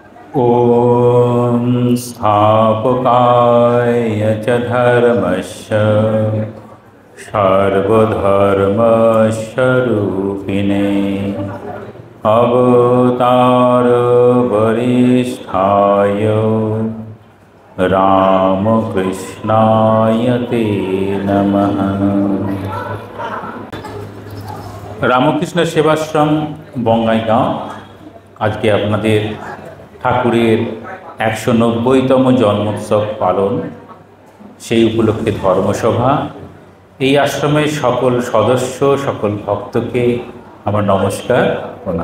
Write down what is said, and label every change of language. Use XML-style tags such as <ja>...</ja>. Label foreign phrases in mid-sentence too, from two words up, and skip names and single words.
<sa>ॐ स्थापकाय च धर्मस्य सर्वधर्मस्वरूपिणे अवतारवरिष्ठाय रामकृष्णाय ते नमः।</sa> <bn>রামকৃষ্ণ সেবাশ্রম বঙ্গাইগাঁও আজকে আপনাদের ঠাকুরের ১৯০তম জন্মোৎসব পালন, সেই উপলক্ষে ধর্মসভা। এই আশ্রমের সকল সদস্য, সকল ভক্তকে আমার নমস্কার, প্রণাম।</bn>